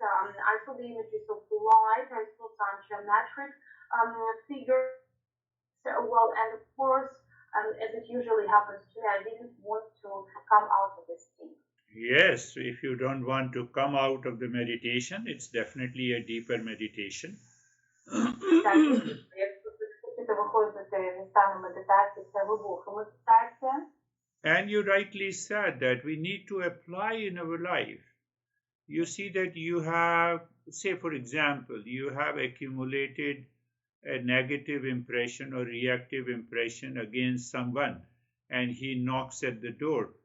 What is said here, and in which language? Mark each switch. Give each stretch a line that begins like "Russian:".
English: I saw the images of the light. I saw some geometric figures. Well, and of course, as it usually happens to me, I didn't want to come out of this state. Yes, if you don't want to come out of the meditation, it's definitely a deeper meditation.
Ukrainian: Так, якщо ви хочете виходити зі стану медитації, це глибока медитація.
English: And you rightly said that we need to apply in our life. You see that you have, say for example, you have accumulated a negative impression or reactive impression against someone, and he knocks at the door.